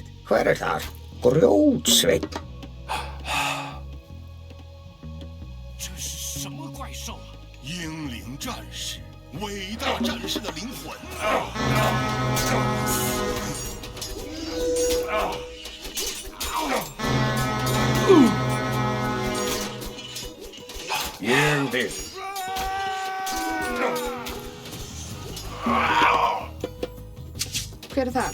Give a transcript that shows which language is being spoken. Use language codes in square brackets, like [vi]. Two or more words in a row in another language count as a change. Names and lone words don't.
[is] Hver þar? Grjótsveinn. [zh] 这是什么怪兽啊？英灵战士，伟大战士的灵魂。 [is] Ég vil. Hver er þar?